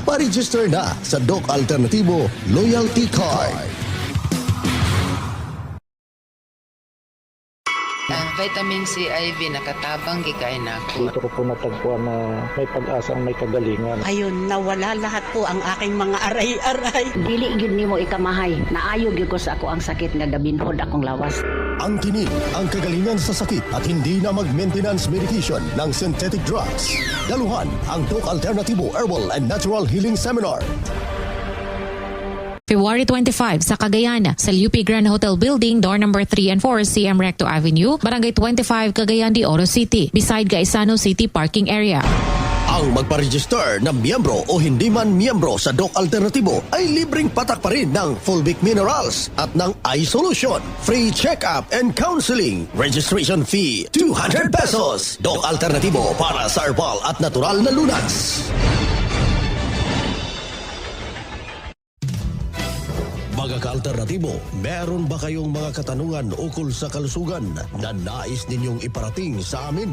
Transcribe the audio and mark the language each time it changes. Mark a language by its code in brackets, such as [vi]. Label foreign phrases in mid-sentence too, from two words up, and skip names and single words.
[tl] Pa-register na sa Doc Alternativo Loyalty Card. [ceb] Vitamin C IV nakatabang gigay na ako. [tl] Dito ko po natagpuan na may pag-asa ang may kagalingan. Ayun, nawala lahat po ang aking mga aray-aray. [ceb] Dili gyud nimo ikamahay. Naayo gyud ko sa ako ang sakit nga gabinhod akong lawas. [tl] Ang tinig, ang kagalingan sa sakit at hindi na mag- [en] maintenance medication [tl] ng [en] synthetic drugs. [tl] Daluhan ang Doc Alternativo Herbal and Natural Healing Seminar. February 25 sa Cagayan, sa UP Grand Hotel Building, [en] door number 3 and 4, [tl] CM Recto Avenue, Barangay 25, Cagayan de Oro City, [en] beside Gaisano City Parking Area. [tl] Ang magpa-register na miyembro o hindi man miyembro sa Doc Alternativo ay libreng patak pa rin ng [en] Fulvic Minerals [tl] at ng [en] Eye Solution. Free check-up and counseling. Registration fee, 200 pesos. [tl] Doc Alternativo para sa herbal at natural na lunas. Mga ka-alternatibo, meron ba kayong mga katanungan ukol sa kalusugan na nais ninyong iparating sa amin?